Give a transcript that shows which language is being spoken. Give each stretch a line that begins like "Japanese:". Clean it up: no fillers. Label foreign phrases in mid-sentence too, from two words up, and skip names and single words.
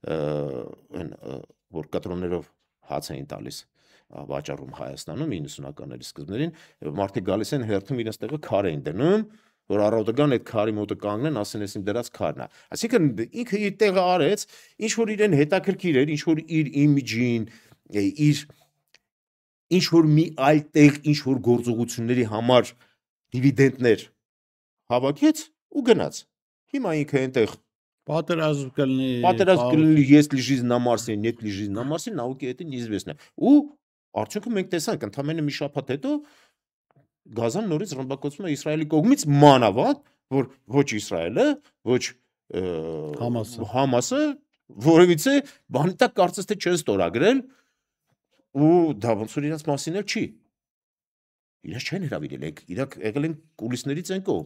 Armenian: որ կտրոններով հաց էին տալիս վաճառում Հայաստանում 90-ականների սկզբներին, մարդիկ գալիս են հերթում իրենց տեղը քար էին դնում, որ առավոտական այդ քարի մոտը կանգնեն, ասեն ես իմ դրած քարն է։ Այսինքն ինքը իր տեղը արեց, ինչ որ իրեն հետաքրքիր էր, ինչ որ իր իմիջին, ինչ որ մի այլ տեղ, ինչ որ գործողությունների համար դիվիդենդներ հավաքեց ու գնաց։ Հիմա ինքը այնտեղ պատերազմ կլինի,
Russian: есть ли жизнь на Марсе, нет ли жизни на Марсе, науке это неизвестно։
Armenian: Ու արդյունքը մենք տեսանք, ընդամենը մի շաբաթ հետո Գազան նորից ռմբակոծվում է Իսրայելի կողմից մանավանդ, որ ոչ Իսրայելը, ոչ Համասը, որևիցե բանի տակ կարծես թե չեն ստորագրել ու դա ոնց որ իրենց մասին էլ չի։ Իրենց չեն հրավիրել, իրանք եղել են կուլիսներից են կողմ։